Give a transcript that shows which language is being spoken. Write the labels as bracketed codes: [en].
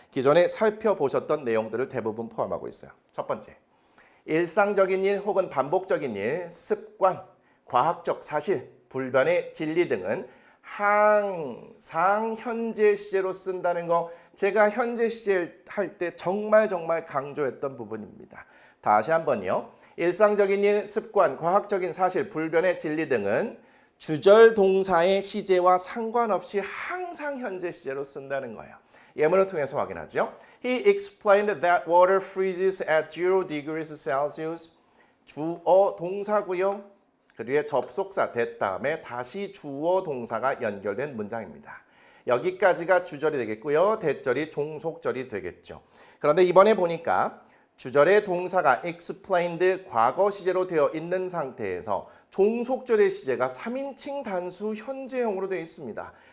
[ko] 기존에 살펴보셨던 내용들을 대부분 포함하고 있어요. 첫 번째, 일상적인 일 혹은 반복적인 일, 습관, 과학적 사실, 불변의 진리 등은 항상 현재 시제로 쓴다는 거 제가 현재 시제 할 때 정말 강조했던 부분입니다. 다시 한번요. 일상적인 일, 습관, 과학적인 사실, 불변의 진리 등은 주절 동사의 시제와 상관없이 항상 현재 시제로 쓴다는 거예요. 예문을 통해서 확인하죠. [en] He explained that water freezes at 0 degrees Celsius. [ko] 주어 동사고요. 그 뒤에 접속사 that 다음에 다시 주어 동사가 연결된 문장입니다. 여기까지가 주절이 되겠고요. 대절이 종속절이 되겠죠. 그런데 이번에 보니까 주절의 동사가 explained 과거 시제로 되어 있는 상태에서 종속절의 시제가 3인칭 단수 현재형으로 되어 있습니다.